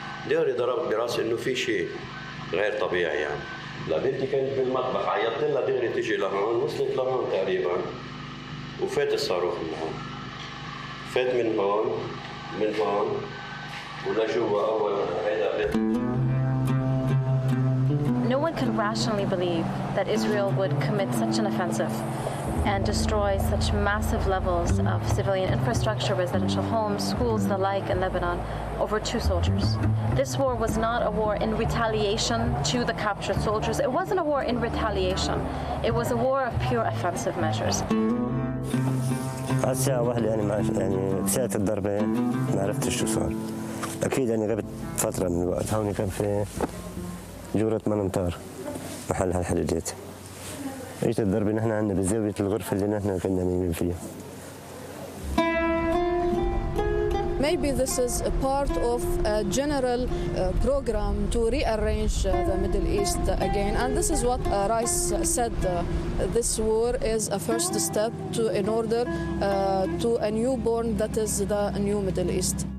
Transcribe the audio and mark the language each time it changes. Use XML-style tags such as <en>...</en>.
<ar>دغري ضربت براسي إنه في شيء غير طبيعي يعني. لبنتي كانت بالمطبخ، عيطت لها دغري تيجي لهون، وصلت لهون تقريبا، وفات الصاروخ من هون. فات من هون ولجوا أول هيدا.</ar> <en>No one could rationally believe that Israel would commit such an offensive and destroy such massive levels of civilian infrastructure, residential homes, schools, the like in Lebanon over 2 soldiers. This war was not a war in retaliation to the captured soldiers. It wasn't a war in retaliation. It was a war of pure offensive measures.</en> <ar>بعد ساعة واحدة يعني ساعة الضربة ما عرفتش شو صار. أكيد يعني غبت فترة من الوقت. هون كان في جورة منمطار محل هالحديدات. اجت الضربة نحن عندنا بزاوية الغرفة اللي نحن كنا نايمين فيها.</ar> <en>Maybe this is a part of a general program to rearrange the Middle East again, and this is what Rice said. This war is a first step in order to a newborn that is the new Middle East.</en>